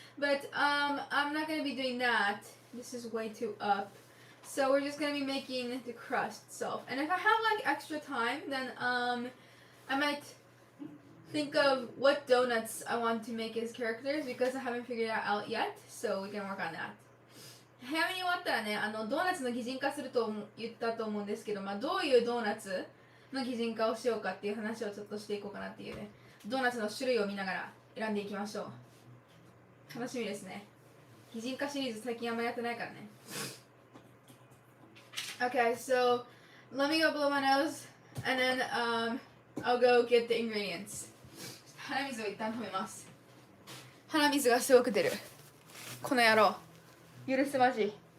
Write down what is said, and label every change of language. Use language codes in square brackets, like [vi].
[en] But I'm not going to be doing that. This is way too up. So we're just going to be making the crust itself. And if I have like extra time, then I might think of what donuts I want to make as characters because I haven't figured that out yet, so we can work on that. [ja] 早めに終わったらね、ドーナツの擬人化すると言ったと思うんですけど、どういうドーナツの擬人化をしようかっていう話をちょっとしていこうかなっていうね、ドーナツの種類を見ながら選んでいきましょう。楽しみですね。擬人化シリーズ最近あんまやってないからね。 [en] Okay, so let me go blow my nose, and then I'll go get the ingredients. [ja] 鼻水を一旦止めます。鼻水がすごく出る。この野郎。許すまじ。